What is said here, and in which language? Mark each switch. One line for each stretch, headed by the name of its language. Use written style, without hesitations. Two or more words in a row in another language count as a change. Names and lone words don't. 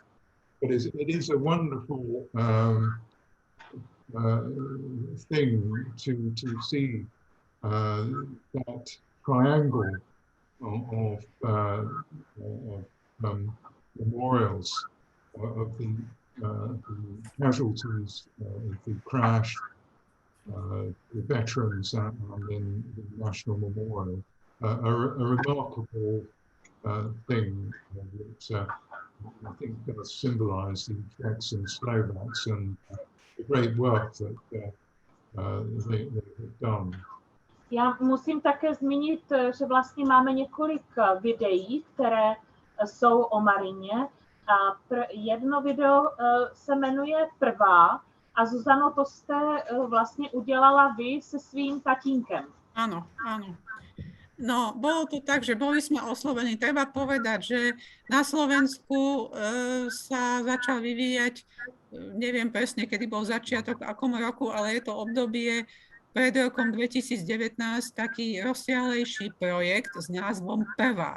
English: But it is a wonderful thing to see that triangle of memorials of the casualties of the crash, the veterans, and then the National Memorial. A remarkable thing that I think does symbolise the Czechs and Slovaks and the great work that they've done.
Czech: Já musím také zmínit, že vlastně máme několik videí, které jsou o Marině. Jedno video se jmenuje Prvá a Zuzano, to jste vlastně udělala vy se svým tatínkem.
Slovak: Áno, áno. No, bolo to tak, že boli sme oslovení. Treba povedať, že na Slovensku sa začal vyvíjať, neviem presne, kedy bol začiatok, akom roku, ale je to obdobie pred rokom 2019 taký rozsiahlejší projekt s názvom Prvá.